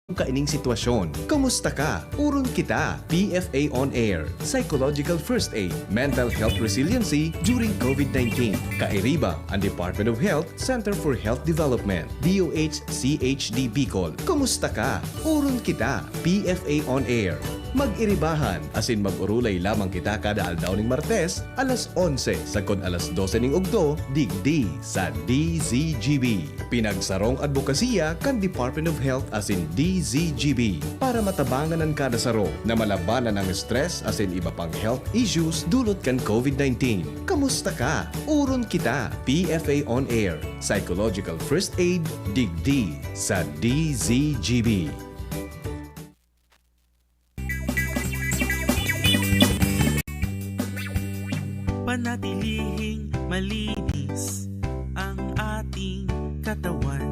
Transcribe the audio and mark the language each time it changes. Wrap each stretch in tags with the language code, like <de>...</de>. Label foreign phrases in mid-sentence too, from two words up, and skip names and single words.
<bik>kaining sitwasyon. Kamusta ka? Urun kita.</bik> <en>PFA On Air. Psychological First Aid. Mental Health Resiliency during COVID-19.</en> <bik>Kairiba ang Department of Health Center for Health Development. DOH-CHD Bicol. Kamusta ka? Urun kita.</bik> <en>PFA On Air.</en> <bik>Mag-iribahan, asin mag-urulay lamang kita kada aldaw ning Martes, alas 11, sagkod alas 12 ning Ugto, digdi sa DZGB. Pinagsarong advokasya kan Department of Health asin DZGB para matabangan ang kada saro na malabanan ang stress asin iba pang</bik> <en>health issues</en> <bik>dulot kan COVID-19. Kamusta ka? Urun kita.</bik> <en>PFA On Air. Psychological First Aid,</en> <bik>digdi sa DZGB.</bik> <tl>Panatilihing malinis ang ating katawan.</tl>